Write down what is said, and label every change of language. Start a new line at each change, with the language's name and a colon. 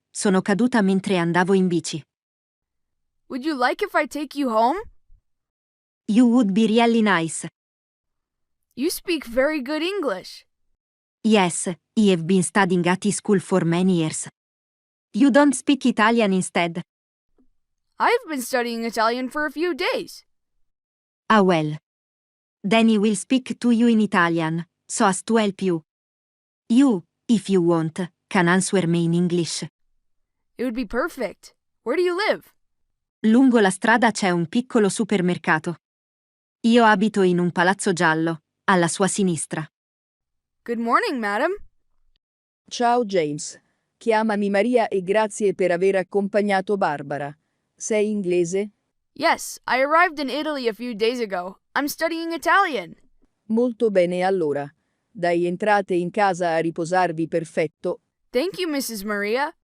Italian: Sono caduta mentre andavo in bici.
English: Would you like if I take you home? You would be really nice. You speak very good English. Yes, I have been studying at school for many years. You don't speak Italian instead? I've been studying Italian for a few days. Ah well. Then I will speak to you in Italian, so as to help you. You, if you want, can answer me in English. It would be perfect. Where do you live?
Italian: Lungo la strada c'è un piccolo supermercato. Io abito in un palazzo giallo, alla sua sinistra.
English: Good morning, madam.
Italian: Ciao James. Chiamami Maria e grazie per aver accompagnato Barbara. Sei inglese?
English: Yes, I arrived in Italy a few days ago. I'm studying Italian.
Italian: Molto bene allora. Dai, entrate in casa a riposarvi, perfetto.
English: Thank you, Mrs. Maria.